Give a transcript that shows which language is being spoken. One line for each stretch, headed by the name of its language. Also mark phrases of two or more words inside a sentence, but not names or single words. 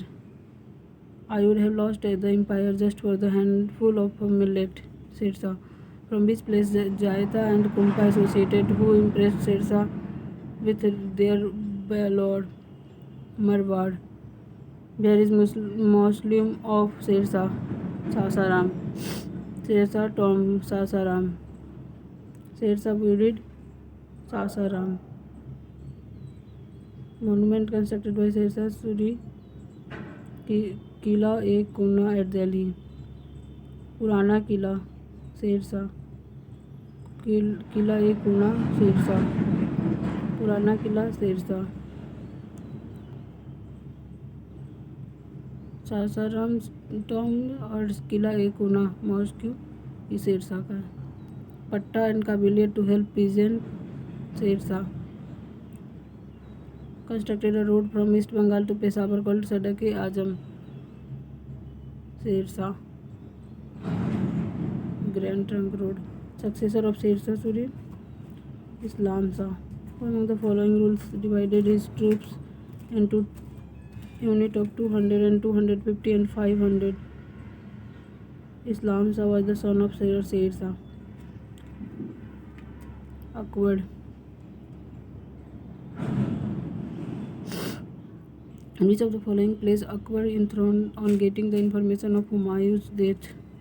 English: I would have lost the empire just for the handful of millet. Sher Shah. From which place Jaita and Kumpa associated, who impressed Sher Shah with their valor? Marwar. Where is mausoleum of Sher Shah? Sasaram. Sher Shah tomb Sasaram. Sher Shah buried Sasaram. Monument constructed by Sher Shah Suri. Qila-e-Kuna at Delhi. Purana Qila Sher Shah. Qila-e-Kuna Sher Shah. Purana Qila Sher Shah. Sasaram tomb और Qila-e-Kuna mosque is Sher Shah का. पट्टा and काबिलियत to help peasant Sher Shah. constructed a road from East Bengal to Peshawar called सड़क-ए-आजम Sher Shah. Grand Trunk Road. successor of Sher Shah Suri Islam Shah. Among the following rules divided his troops into unit of 200 and 250 and 500. Islam Shah was the son of Sher Shah. Akbar. Which of the following placed Akbar enthroned on getting the information of Humayun's death?